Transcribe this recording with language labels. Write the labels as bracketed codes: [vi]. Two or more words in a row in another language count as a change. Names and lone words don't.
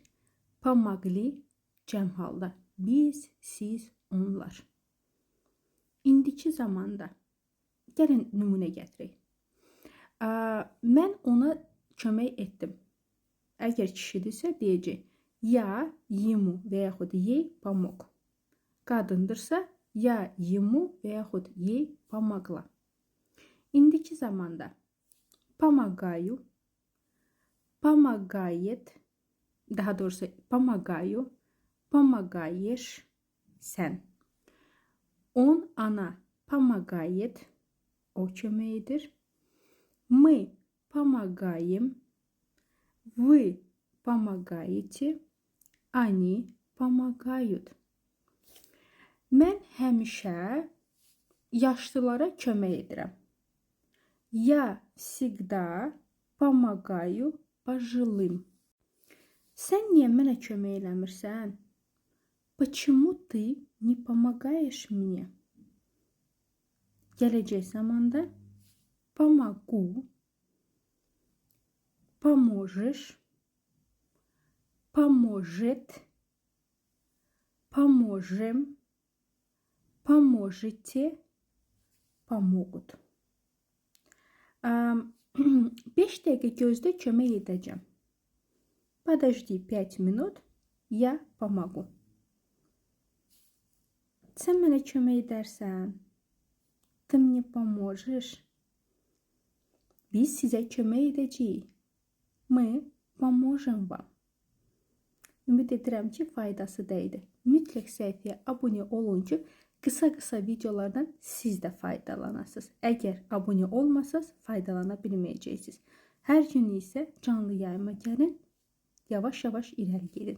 [az] Pomagli cəm halda. Biz, siz, onlar. İndiki zamanda gəlin nümunə gətirək. Mən ona kömək etdim. Əgər kişidirsə deyəcək ya ему və yaxud [ru] ей помог. [az] Qadındırsa ya ему və yaxud [ru] ей помогла. [az] İndiki zamanda [ru] помогаю, помогает, [az] daha doğrusu [ru] помогаю, помогаешь [az] sən. [ru] Он, она помогает, [az] o kömək edir. [ru] Мы помогаем, вы помогаете, они помогают. [az] Mən həmişə yaşlılara kömək edirəm. [ru] Я всегда помогаю пожилым. [az] Sən niyə mənə kömək eləmirsən? [ru] Почему ты не помогаешь мне? [az] Gələcək zamanda [ru] помогу, поможешь, поможет, поможем, поможете, помогут. [az] 5 dəqiqə gözlə, kömək edəcəm. [ru] Подожди 5 minut, я помогу. [az] Sən mənə kömək edərsən. [ru] Ты мне поможешь. [az] Biz sizə kömək edəcəyik. [ru] Мы поможем вам. [az] Ümid edirəm ki, faydası dəydi. Mütləq səhifəyə abunə olun ki, qısa videolardan siz də faydalanasınız. Əgər abunə olmasanız, faydalana bilməyəcəksiniz. Hər gün isə canlı yayıma gəlin, yavaş-yavaş irəli gedin.